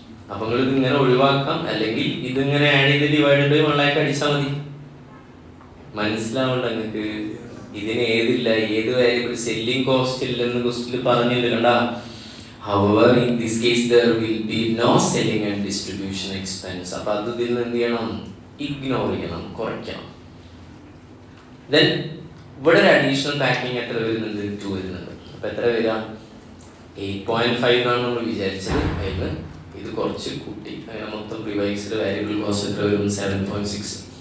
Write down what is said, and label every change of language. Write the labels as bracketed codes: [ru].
[ml] അപ്പൊ നിങ്ങൾ ഇതിങ്ങനെ ഒഴിവാക്കാം, അല്ലെങ്കിൽ ഇതിങ്ങനെ ആഡ് ചെയ്ത് ഡിവൈഡ് ബൈ 1 അടിച്ചാൽ മതി. മനസ്സിലാവണ്ട നിങ്ങൾക്ക്? ഇതിന് ഏതില്ല, ഏത് വാരിയബിൾ സെല്ലിംഗ് കോസ്റ്റ് ഇല്ലെന്ന് ക്വസ്റ്റ്യനിൽ പറഞ്ഞില്ല. കണ്ട? [en] However, in this case there will be no selling and distribution expense. [ml] അപ്പോൾ അത് ഇതിൽ നിന്ന് എന്ത് ചെയ്യണം? ഇഗ്നോർ ചെയ്യണം, കുറയ്ക്കണം. ദെൻ ഇവിടെ ഒരു അഡീഷണൽ പാക്കിംഗ് എത്ര വരുന്നുണ്ട്? 2 വരുന്നുണ്ട്. അപ്പോൾ എത്ര വരിക? 8.5 എന്നാണ് നമ്മൾ വിചാരിച്ചത്. അതിന് ഇത് കുറച്ച് കൂട്ടി, അങ്ങനെ മൊത്തം റിവൈസ്ഡ് വാരിയബിൾ കോസ്റ്റ് എത്ര വരും? 7.6.